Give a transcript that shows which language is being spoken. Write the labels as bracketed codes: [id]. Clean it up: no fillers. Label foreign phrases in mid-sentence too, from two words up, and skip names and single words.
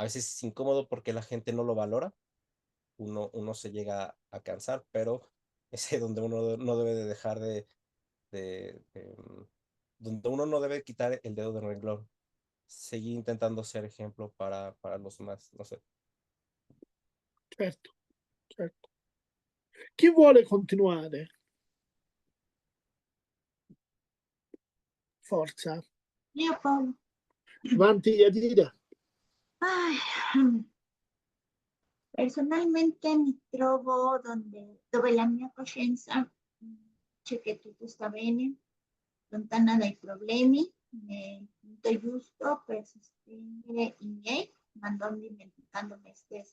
[es] a veces es incómodo porque la gente no lo valora, uno se llega a cansar, pero es ahí donde uno no debe de dejar donde uno no debe quitar el dedo del renglón, seguir intentando ser ejemplo para los demás, no sé. [it] Certo, certo. Chi vuole continuare? Forza. Io Paolo. Avanti, Yadira. Ay, personalmente mi trovo dove la mia coscienza dice che tutto sta bene, lontana dai problemi, nel punto giusto per sostenere i miei, ma non dimenticando me stessa.